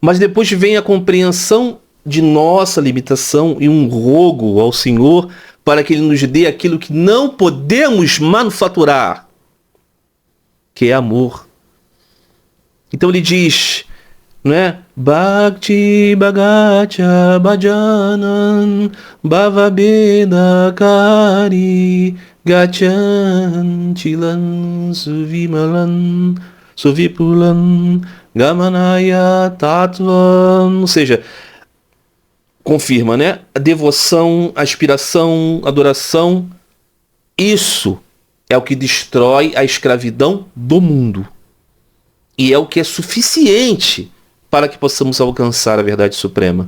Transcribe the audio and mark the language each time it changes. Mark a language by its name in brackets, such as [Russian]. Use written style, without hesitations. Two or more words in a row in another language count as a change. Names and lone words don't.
[Portuguese] Mas depois vem a compreensão de nossa limitação e um rogo ao Senhor para que Ele nos dê aquilo que não podemos manufaturar, que é amor. Então ele diz, não é? [Sanskrit] Bhakti Bhagacha Bhajanan Bhavabeda Kari Gachan Chilan Suvimalan Suvipulan Gamanaya Tattvam. [Portuguese] Ou seja, confirma, né? A devoção, a aspiração, a adoração, isso é o que destrói a escravidão do mundo. E é o que é suficiente para que possamos alcançar a verdade suprema.